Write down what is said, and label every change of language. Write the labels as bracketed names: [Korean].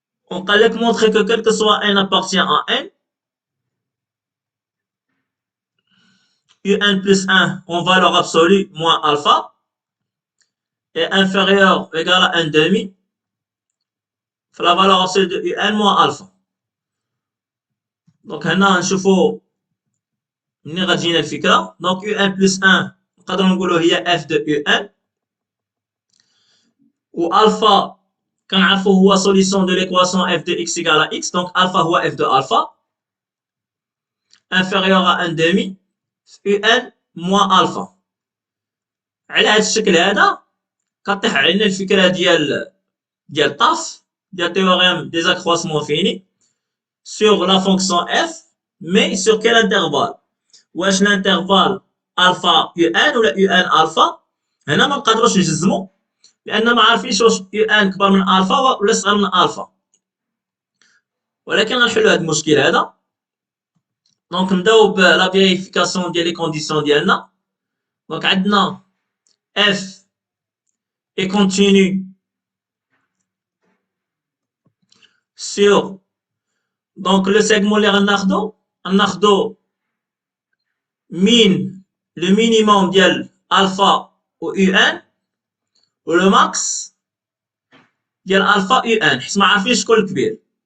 [French] On va montrer que quel que soit n appartient à n, un plus 1 en valeur absolue moins alpha est inférieur ou égal à 1 demi, la valeur absolue de un moins alpha. [Arabic] Donc هنا نشوفوا منين غتجينا الفكره. [French] Donc un plus 1 [Arabic] نقدروا نقولوا هي [French] f de un و alpha [Arabic] كنعرفوا هو [French] solution de l'équation f de x égale à x. Donc alpha هو f de alpha inférieur à 1 demi un moins alpha. [Arabic] على هذا الشكل هذا كطيح علينا الفكره ديال TAF, ديال [French] théorème des accroissements finis sur la fonction f, mais sur quel intervalle? [Arabic] واش [French] l'intervalle alpha un [Arabic] ولا [French] un alpha؟ [Arabic] هنا ما نقدروش نجزمو لان ما عارفينش واش un كبر من alpha ولا صغر من alpha، ولكن غنحلو هذا المشكل هذا. دونك نبداو بلا فيريفيكاسيون ديال لي كونديسيون ديالنا. دونك عندنا [French] f est continu sur donc le segment [Arabic] اللي غناخدو [French] min le minimum ديال alpha و un و le max ديال alpha un [Arabic] حيت ما عارفين شكون الكبير.